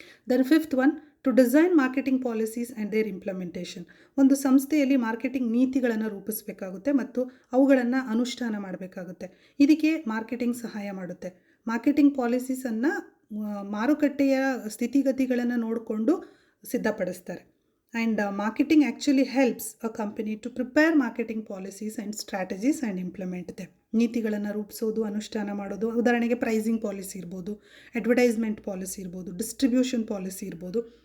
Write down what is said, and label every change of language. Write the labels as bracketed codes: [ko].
[en] Then fifth one, to design marketing policies and their implementation. [kn] ಒಂದು ಸಂಸ್ಥೆಯಲ್ಲಿ marketing ನೀತಿಗಳನ್ನು ರೂಪಿಸಬೇಕಾಗುತ್ತೆ ಮತ್ತು ಅವುಗಳನ್ನು ಅನುಷ್ಠಾನ ಮಾಡಬೇಕಾಗುತ್ತೆ. ಇದಕ್ಕೆ ಮಾರ್ಕೆಟಿಂಗ್ ಸಹಾಯ ಮಾಡುತ್ತೆ. ಮಾರ್ಕೆಟಿಂಗ್ ಪಾಲಿಸೀಸನ್ನು ಮಾರುಕಟ್ಟೆಯ ಸ್ಥಿತಿಗತಿಗಳನ್ನು ನೋಡಿಕೊಂಡು ಸಿದ್ಧಪಡಿಸ್ತಾರೆ. [en] And marketing actually helps a company to prepare marketing policies and strategies and implement them. [kn] ನೀತಿಗಳನ್ನು ರೂಪಿಸೋದು, ಅನುಷ್ಠಾನ ಮಾಡೋದು, ಉದಾಹರಣೆಗೆ ಪ್ರೈಸಿಂಗ್ ಪಾಲಿಸಿ ಇರ್ಬೋದು, ಅಡ್ವರ್ಟೈಸ್ಮೆಂಟ್ ಪಾಲಿಸಿ ಇರ್ಬೋದು, ಡಿಸ್ಟ್ರಿಬ್ಯೂಷನ್ ಪಾಲಿಸಿ ಇರ್ಬೋದು.